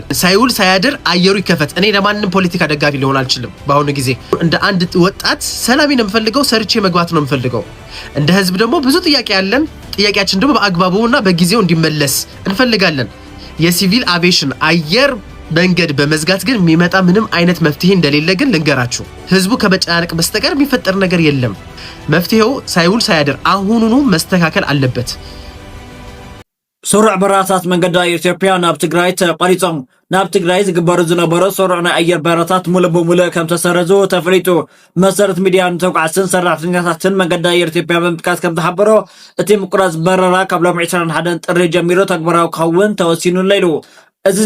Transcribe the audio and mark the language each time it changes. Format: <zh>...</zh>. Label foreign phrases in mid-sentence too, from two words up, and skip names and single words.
<am>ሳይውል ሳያድር አየሩ ይከፈት። እኔ ለማንንም ፖለቲካ ደጋፊ ሊሆን አልችልም። በአሁኑ ጊዜ እንደ አንድ ወጣት ሰላሜን የምፈልገው ሰርቼ መግባት ነው የምፈልገው። እንደ ህዝብ ደግሞ ብዙ ጥያቄ ያለን፣ ጥያቄያችን ደግሞ በአግባቡና በጊዜው እንዲመለስ እንፈልጋለን። የሲቪል አቪዬሽን አየር መንገድ በመዝጋት ግን የሚመጣ ምንም አይነት መፍትሄ እንደሌለ ግን ልንገራችሁ። ህዝቡ ከመጨናነቅ በስተቀር የሚፈጠር ነገር የለም። መፍትሄው ሳይውል ሳያድር አሁኑኑ መስተካከል አለበት።</am> <ti>ስሩዕ በረራታት መንገዲ አየር ኢትዮጵያ ናብ ትግራይ ተቋሪጾም ናብ ትግራይ ዝግበሩ ዝነበሩ ስሩዕ ናይ አየር በረራታት ሙሉእ በሙሉእ ከም ተሰረዙ ተፈሊጡ። መሰረት ሚድያ ንተጓዓዝትን ሰራሕተኛታትን መንገዲ አየር ኢትዮጵያ ብምጥቃስ ከም ዝሓበሮ እቲ ምቁራፅ በረራ ካብ ሎሚ 21 ጥሪ ጀሚሩ ተግባራዊ ክኸውን ተወሲኑ ኢሉ እዚ</ti>